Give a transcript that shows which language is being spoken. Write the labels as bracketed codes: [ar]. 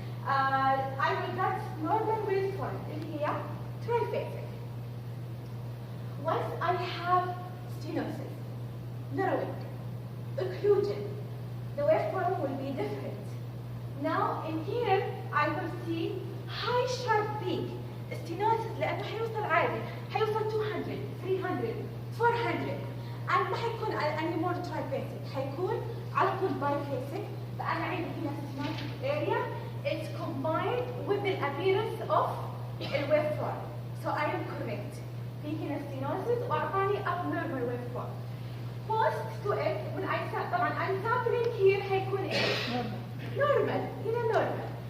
[en] I will get normal waveform [ar] اللي هي [en] triphasic. Once I have stenosis, narrowing, occlusion, the waveform will be different. Now in here I will see high sharp peak. [ar] stenosis لأنه حيوصل عالي، حيوصل 200, 300, 400. and ما حيكون anymore triphasic، حيكون على طول biphasic. فأنا عندي هنا stenotic area. [en] It's combined with the appearance of a waveform. So I am correct. [ar] في هنا [en] stenosis [ar] وأعطاني [en] abnormal waveform. Post to it when I [ar] طبعا [en] I'm sampling here [ar] حيكون إيه؟ [en] normal. [ar] هنا [en] normal.